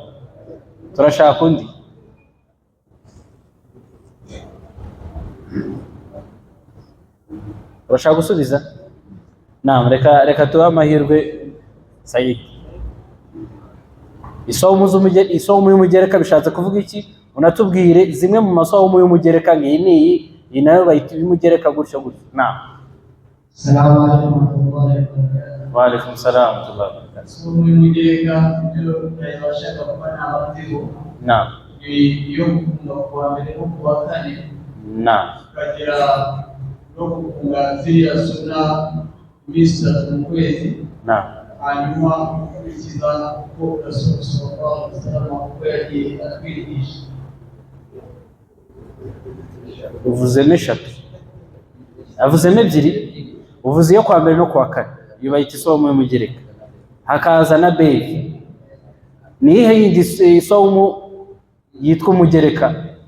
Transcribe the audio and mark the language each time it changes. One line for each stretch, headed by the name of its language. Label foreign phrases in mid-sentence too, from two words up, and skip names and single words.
Kinyarwanda: Turashaka undi. Urashaka gusubiza? Reka tuba amahirwe Said. Isomu y'umugereka bishatse kuvuga iki? Unatubwire zimwe mu masomo y'umugereka ngiyi iyi nayo bayita y'umugereka gutyo gutyo.
Arabic: السلام عليكم ورحمة الله وبركاته. وعليكم السلام ورحمة الله وبركاته.
Kinyarwanda: Isomo y'umugereka ibyo yabashaka kuba n'abaziho. Iyo kuva kuwa mbere no kuwa kane. Ukagira no kufunga ziriya suna iminsi 3 mu kwezi. Hanyuma ukurikiza uko Rasulullah
Arabic: صلى الله عليه وسلم
Kinyarwanda: atwigisha. Uvuzemo 3. Avuzemo 2. Uvuze iyo kwa mbere no kwa kane. Iyo bayita isomo y'umugereka. Hakaza na beyi. Ni ihe yindi isomo yitwa umugereka?